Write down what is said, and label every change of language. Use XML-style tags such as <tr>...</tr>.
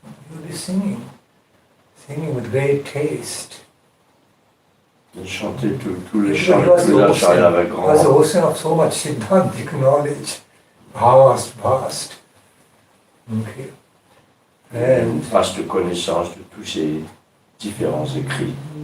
<en>You'll be singing with great taste.</en> <fr>Il chantait tous les chants, tous les acharya avec grand.</fr> <en>He was the ocean of so much Siddhantic knowledge. Vast. Okay.</en> <fr>Une vaste connaissance de tous ces différents écrits.</fr>